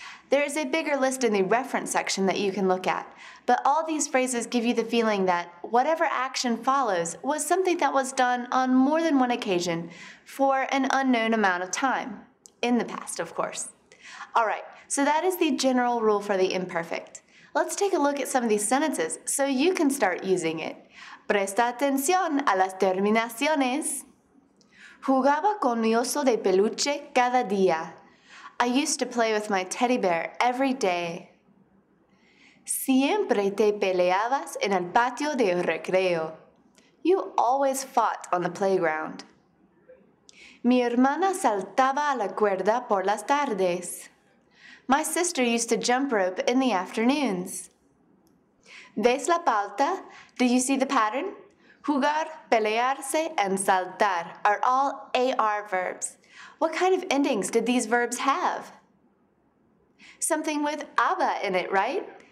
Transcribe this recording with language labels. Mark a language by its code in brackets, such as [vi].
[en] There is a bigger list in the reference section that you can look at, but all these phrases give you the feeling that whatever action follows was something that was done on more than one occasion for an unknown amount of time, in the past, of course. Alright, so that is the general rule for the imperfect. Let's take a look at some of these sentences so you can start using it. [es] Presta atención a las terminaciones. Jugaba con mi oso de peluche cada día. [en] I used to play with my teddy bear every day. [es] Siempre te peleabas en el patio de recreo. [en] You always fought on the playground. [es] Mi hermana saltaba a la cuerda por las tardes. [en] My sister used to jump rope in the afternoons. [es] ¿Ves la pauta? [en] Do you see the pattern? Jugar, pelearse, and saltar are all AR verbs. What kind of endings did these verbs have? Something with aba in it, right?